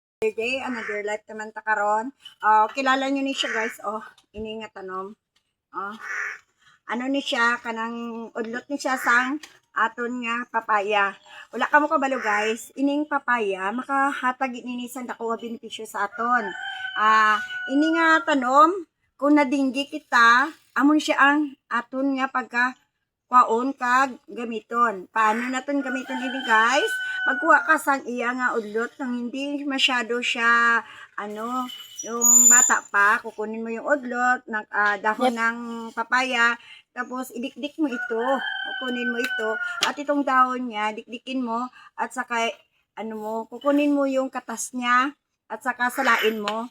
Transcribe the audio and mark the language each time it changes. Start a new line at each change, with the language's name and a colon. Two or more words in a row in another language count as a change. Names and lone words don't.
Hiligaynon: Day,
English: another life
Hiligaynon: naman ta karon. Kilala nyo ni siya guys, ini nga tanom. Ano ni siya, kanang udlot ni siya sang aton nga papaya. Wala ka mo kabalo guys, ining papaya, makahatag ini sa dako nga benepisyo sa aton. Ini nga tanom, kung nadinggi kita, amon siya ang aton nga pagka kwaon kag gamiton. Paano naton gamiton ini guys? Magkuha ka sang iya nga udlot
Filipino: nang hindi masyado siya yung bata pa, kukunin mo yung udlot ng dahon ng papaya, tapos idikdik mo ito, kukunin mo ito, at itong dahon niya, dikdikin mo, at saka kukunin mo yung katas niya, at saka salain mo.